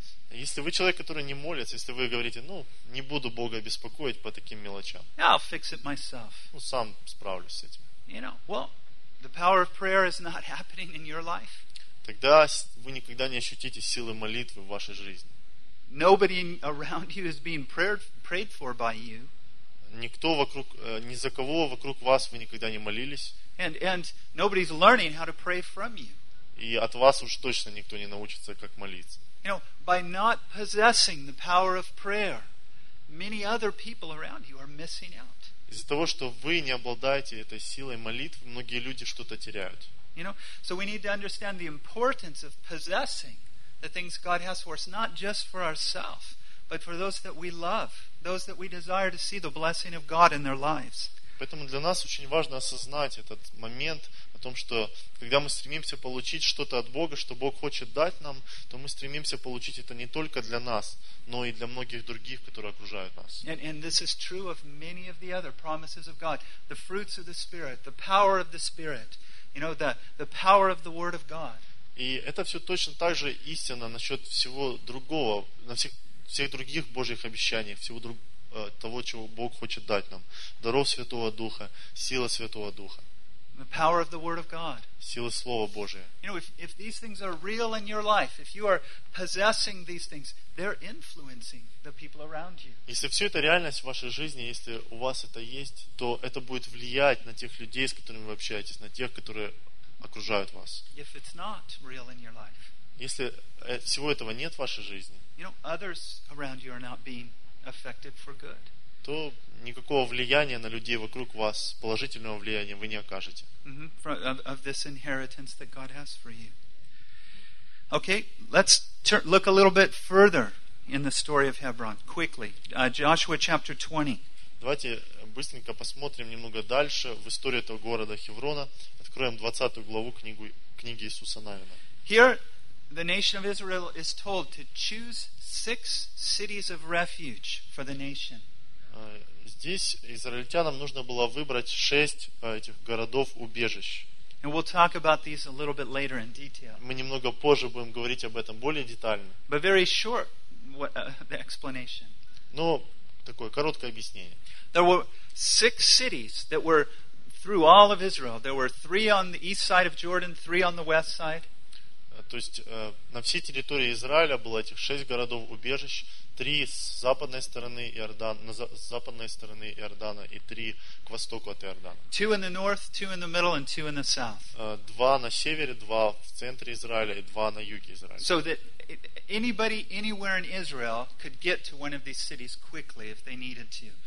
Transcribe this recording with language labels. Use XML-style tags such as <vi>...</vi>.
<ru>Если вы человек, который не молится, если вы говорите, ну, не буду Бога беспокоить по таким мелочам.</ru> <en>I'll fix it myself.</en> <ru>Ну, сам справлюсь с этим.</ru> <en>You know, well, the power of prayer is not happening in your life.</en> <ru>Тогда вы никогда не ощутите силы молитвы в вашей жизни.</ru> <en>Nobody around you is being prayed for by you.</en> <ru>Никто вокруг, ни за кого вокруг вас вы никогда не молились.</ru> <en>And nobody's learning how to pray from you.</en> <ru>И от вас уж точно никто не научится, как молиться.</ru> <en>You know, by not possessing the power of prayer, many other people around you are missing out.</en> <ru>Из-за того, что вы не обладаете этой силой молитв, многие люди что-то теряют.</ru> <en>You know, so we need to understand the importance of possessing the things God has for us, not just for ourselves, but for those that we love, those that we desire to see the blessing of God in their lives.</en> <ru>Поэтому для нас очень важно осознать этот момент о том, что когда мы стремимся получить что-то от Бога, что Бог хочет дать нам, то мы стремимся получить это не только для нас, но и для многих других, которые окружают нас.</ru> <en>And this is true of many of the other promises of God. The fruits of the Spirit, the power of the Spirit, you know, the power of the Word of God.</en> <ru>И это все точно так же истинно насчет всего другого, на всех других Божьих обещаний, всего того, чего Бог хочет дать нам. Даров Святого Духа, сила Святого Духа.</ru> <en>The power of the Word of God.</en> <ru>Сила Слова Божия.</ru> <en>You know, if these things are real in your life, if you are possessing these things, they're influencing the people around you.</en> <ru>Если все это реальность в вашей жизни, если у вас это есть, то это будет влиять на тех людей, с которыми вы общаетесь, на тех, которые окружают вас.</ru> <en>If it's not real in your life.</en> <ru>Если всего этого нет в вашей жизни.</ru> <en>You know, others around you are not being affected for good.</en> <ru>То никакого влияния на людей вокруг вас, положительного влияния, вы не окажете.</ru> <en>Of this inheritance that God has for you. Okay, let's look a little bit further in the story of Hebron, quickly. Joshua chapter 20.</en> <ru>Давайте быстренько посмотрим немного дальше в историю этого города Хеврона. Откроем 20 главу книги Иисуса Навина.</ru> <en>Here, the nation of Israel is told to choose 6 cities of refuge for the nation.</en> <ru>Здесь израильтянам нужно было выбрать 6 этих городов-убежищ.</ru> <en>And we'll talk about these a little bit later in detail.</en> <ru>Мы немного позже будем говорить об этом более детально.</ru> <en>But very short the explanation.</en> <ru>Но такое короткое объяснение.</ru> <en>There were 6 cities that were through all of Israel. There were 3 on the east side of Jordan, 3 on the west side.</en> <ru>То есть на всей территории Израиля было этих 6 городов-убежищ. 3 с западной стороны Иордана, на западной стороне Иордана и 3 к востоку от Иордана.</ru> <en>2 in the north, 2 in the middle and 2 in the south.</en> <ru>2 на севере, 2 в центре Израиля и 2 на юге Израиля.</ru> <en>So that anybody anywhere in Israel could get to one of these cities quickly if they needed to.</en>